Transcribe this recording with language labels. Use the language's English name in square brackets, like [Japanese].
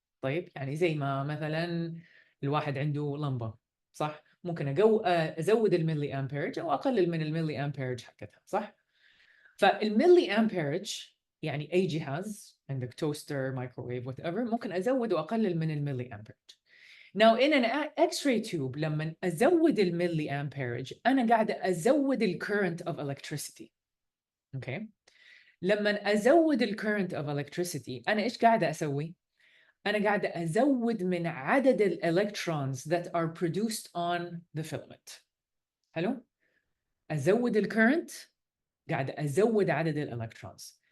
[Arabic] طيب, يعني زي ما مثلا الواحد عنده لمبة, صح؟ ممكن أزود milliamperage أو أقلل من milliamperage حقتها, صح؟ فالمليامبيرج يعني أي جهاز, عندك توستر, مايكروويف, whatever, ممكن أزود وأقلل من milliamperage. [English] Now in an X-ray tube, [Arabic] لما أزود [English] milliamperage, [Arabic] أنا قاعدة أزود [English] current of electricity. Okay. [Arabic] لما أزود current of electricity, أنا إيش قاعدة أسوي؟ أنا قاعدة أزود من عدد electrons [English] that are produced on the filament. [Arabic] حلو؟ أزود current, قاعدة أزود عدد electrons.